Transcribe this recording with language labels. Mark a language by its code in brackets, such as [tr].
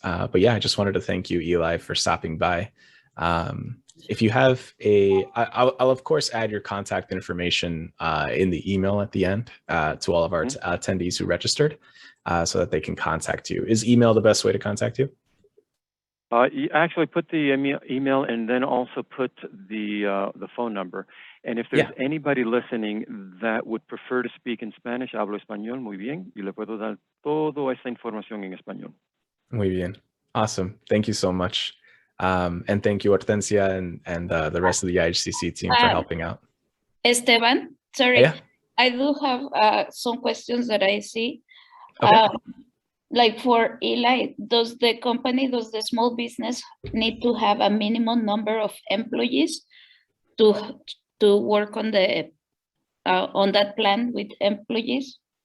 [en] But yeah, I just wanted to thank you, Eli, for stopping by. If you have I'll of course add your contact information in the email at the end to all of our attendees who registered, so that they can contact you. Is email the best way to contact you? You actually put the email and then also put the phone number. And if there's anybody listening that would prefer to speak in Spanish, [es] hablo español muy bien, y le puedo dar toda esa información en español. Muy bien. [en] Awesome. Thank you so much. And thank you, Hortensia, and the rest of the IHCC team for helping out. Esteban, sorry, I do have some questions that I see. Okay. Like for Eli, does the small business need to have a minimum number of employees to work on that plan with employees?